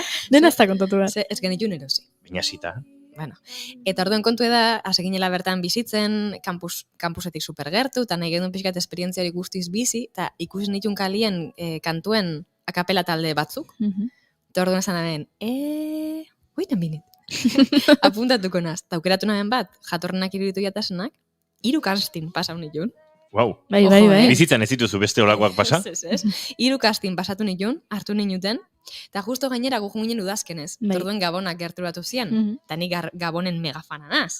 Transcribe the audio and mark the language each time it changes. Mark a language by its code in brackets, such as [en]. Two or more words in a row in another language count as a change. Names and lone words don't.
[eu] Dena ez da kontatu behar. Ez genitun erosi. Baina zita. Bueno, eta orduan kontu da, hasi ginela bertan bizitzen, kampusetik supergertu, eta nahi gendun pixkat esperientzia hori guztiz bizi, eta ikusi nitun kalien kantuen akapela talde batzuk. Eta orduan esan nahen, [en] wait a minute. [eu] Apuntatuko naz, eta aukeratu nahen bat, jatorrenak iruditu jatasenak, 3 casting pasau nitun. Wow. Bai. Bizitzan ez dituzu beste olakoak pasa? Ez. 3 casting pasatu nitun, hartu ninuten, eta justo gainera gu junginen udazkenez. Orduan Gabonak gerturatu zian, eta nik Gabonen megafana naz.